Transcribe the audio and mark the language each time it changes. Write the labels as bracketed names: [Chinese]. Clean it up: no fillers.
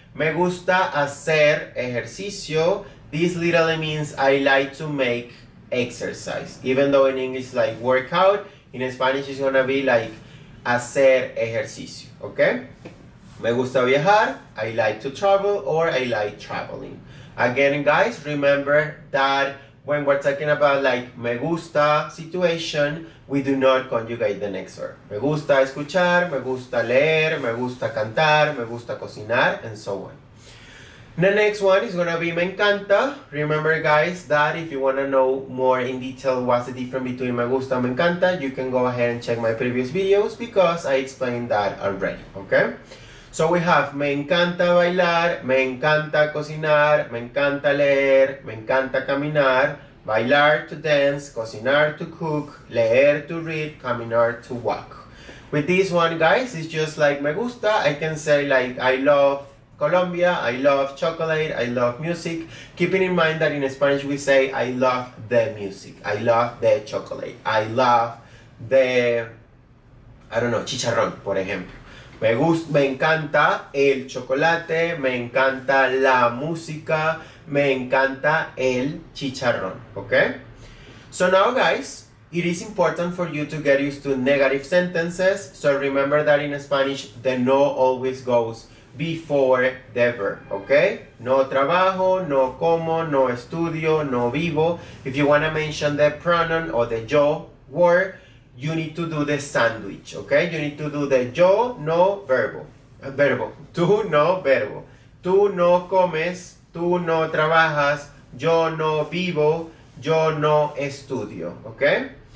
[Spanish] Me gusta hacer ejercicio. [English] This literally means I like to make exercise. Even though in English like workout, in Spanish it's gonna be like hacer ejercicio, okay? [Spanish] Me gusta viajar, [English] I like to travel, or I like traveling. Again, guys, remember that when we're talking about like me gusta situation, we do not conjugate the next verb. [Spanish] Me gusta escuchar, me gusta leer, me gusta cantar, me gusta cocinar, and so on. [English] The next one is gonna be me encanta. Remember, guys, that if you wanna know more in detail what's the difference between me gusta and me encanta, you can go ahead and check my previous videos because I explained that already, okay? [Spanish] So we have me encanta bailar, me encanta cocinar, me encanta leer, me encanta caminar, bailar to dance, cocinar to cook, leer to read, caminar to walk. [English] With this one, guys, it's just like me gusta. I can say like I love Colombia, I love chocolate, I love music. Keeping in mind that in Spanish we say I love the music, I love the chocolate, I love the, I don't know, chicharrón, [Spanish] por ejemplo. Me encanta el chocolate, me encanta la música, me encanta el chicharrón, okay? [English] So now, guys, it is important for you to get used to negative sentences. So remember that in Spanish, the no always goes before the verb, okay? [Spanish] No trabajo, no como, no estudio, no vivo. [English] If you want to mention the pronoun or the yo word, you need to do the sandwich, okay? You need to do the [Spanish] yo no verbo. Tú no verbo. Tú no comes, tú no trabajas, yo no vivo, yo no estudio, okay?